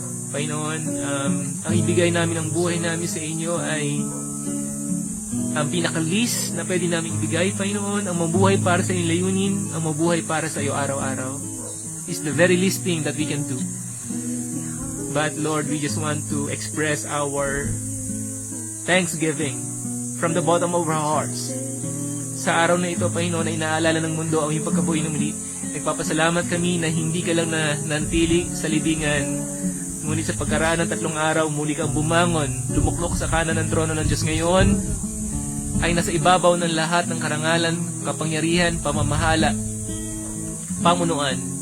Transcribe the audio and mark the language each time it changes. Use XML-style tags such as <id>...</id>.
<tl>Panginoon, ang ibigay namin ng buhay namin sa inyo ay ang pinakalis na pwede namin ibigay, Panginoon. Ang mabuhay para sa iyong layunin, ang mabuhay para sa iyo araw-araw</tl> <en>is the very least thing that we can do. But Lord, we just want to express our thanksgiving from the bottom of our hearts.</en> <tl>Sa araw na ito, Panginoon, na inaalala ng mundo ang iyong pagkabuhay ng muli. Nagpapasalamat kami na hindi ka lang nanatili sa libingan. Ngunit sa pagkaraan ng 3 araw, muli kang bumangon, lumuklok sa kanan ng trono ng Diyos ngayon, ay nasa ibabaw ng lahat ng karangalan, kapangyarihan, pamamahala, pamunuan.</tl>